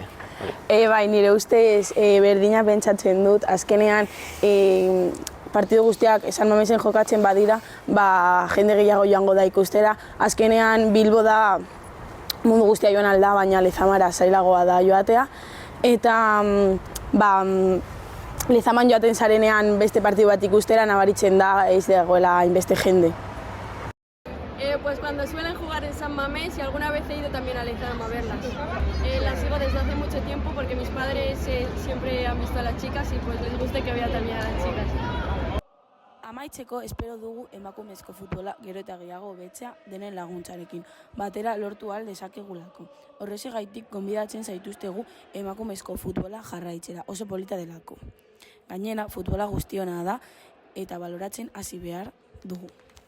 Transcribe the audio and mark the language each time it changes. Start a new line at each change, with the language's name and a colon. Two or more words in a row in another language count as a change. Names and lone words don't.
Basque: nire ustez berdina pentsatzen dut, azkenean partidu guztiak San Mamesen jokatzen badira, jende gehiago joango da ikustera. Azkenean Bilbo da mundu guztia joan alda, baina Lezamara zailagoa da joatea. Eta Lezaman joaten zarenean beste partidu bat ikustera nabaritzen da ez dagoela hainbeste jende.
Spanish: Pues cuando suelen jugar en San Mamés y alguna vez he ido también a Lezama a verlas. Las sigo desde hace mucho tiempo porque mis padres siempre han visto a las chicas y pues les gusta que vea también a las chicas.
Basque: Amaitzeko espero dugu emakumezko futbola gero eta gehiago hobetzea denen laguntzarekin, batera lortu ahal dezakegulako. Horrexegaitik gonbidatzen zaituztegu emakumezko futbola jarraitzera, oso polita delako. Gainera, futbola guztiona da eta baloratzen hasi behar dugu.